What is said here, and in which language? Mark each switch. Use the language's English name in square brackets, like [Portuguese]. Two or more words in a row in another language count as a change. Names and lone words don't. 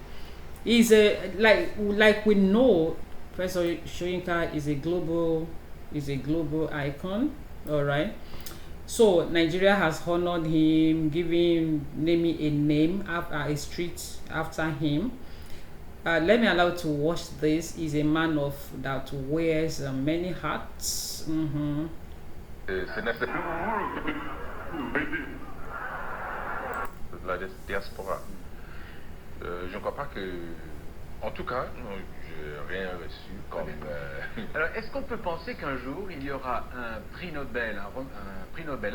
[English] He's a like we know Professor Soyinka is a global icon. All right, so Nigeria has honored him, naming a name after a street after him. Let me allow to watch this. He's a man that wears many hats. [French] La diaspora. Je ne crois pas que, en tout cas, j'ai rien reçu comme. Alors, est-ce qu'on peut penser qu'un jour il y aura un prix Nobel, un prix Nobel